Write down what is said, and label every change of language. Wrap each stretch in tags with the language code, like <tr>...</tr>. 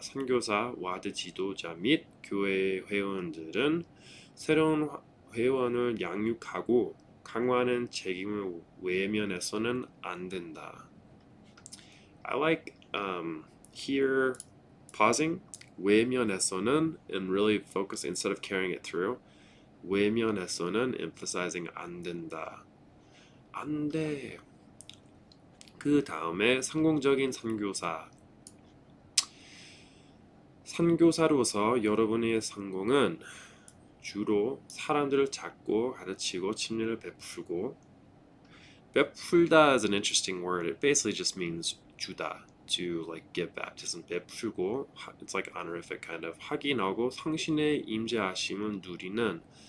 <ko>선교사, 와드 지도자 및 교회 회원들은 새로운 회원을 양육하고 강화하는 책임을 외면해서는 안 된다.</ko> <en>I like here pausing. 외면해서는 and really focus instead of carrying it through.</en> <ko>외면해서는 emphasizing 안 된다. 안 돼. 그 다음에 성공적인 선교사로서 여러분의 성공은 주로 사람들을 찾고 가르치고 침례를 베풀다</ko> <en>is an interesting word. It basically just means 주다, to like give baptism.</en> <ko>베풀고,</ko> <en>it's like honorific kind of.</en> <ko>확인하고 성신의 임재하심을 누리는</ko>